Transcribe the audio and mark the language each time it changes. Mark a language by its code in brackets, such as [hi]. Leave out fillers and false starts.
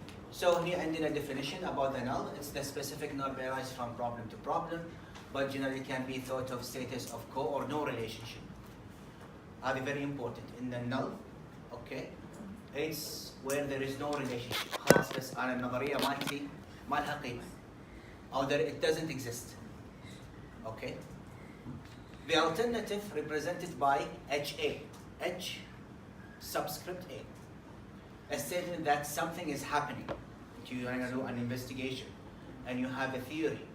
[en] So here [ar] عندنا [en] definition about the null. It's the specific null varies from problem to problem, but generally can be thought of status of co or no relationship. Are very important in the null. Okay, it's where there is no relationship. [ar] خلاص بس أنا النظرية مالتي ما لها قيمة. [en] Or there, it doesn't exist. Okay. The alternative represented by HA. H subscript A. A statement that something is happening. You want to do an investigation and you have a theory.